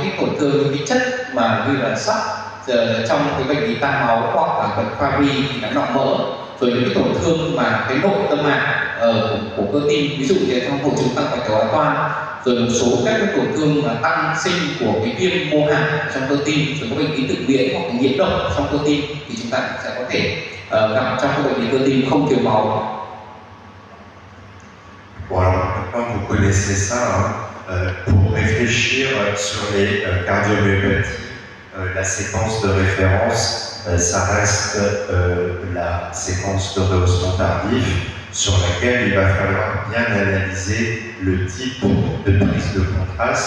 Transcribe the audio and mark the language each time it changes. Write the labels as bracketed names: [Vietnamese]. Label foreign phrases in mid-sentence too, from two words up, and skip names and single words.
[Vietnamese] cái tổn thương, những cái chất mà như là sắt trong cái bệnh lý tan máu hoặc là bệnh Fabry thì đã nọng mỡ, rồi những cái tổn thương mà cái nội tâm mạc của cơ tim, ví dụ như trong hội chứng tăng bạch cầu ái toan, rồi một số các cái tổn thương mà tăng sinh của cái viêm mô hạt trong cơ tim, rồi có bệnh lý tự miễn hoặc là nhiễm độc trong cơ tim thì chúng ta sẽ có thể gặp trong cái bệnh lý cơ tim không thiếu máu. [French] Bon, alors maintenant vous connaissez ça, pour réfléchir sur les cardiomyopathies, la séquence de référence, ça reste la séquence de rehaussement tardif, sur laquelle il va falloir bien analyser le type de prise de contraste.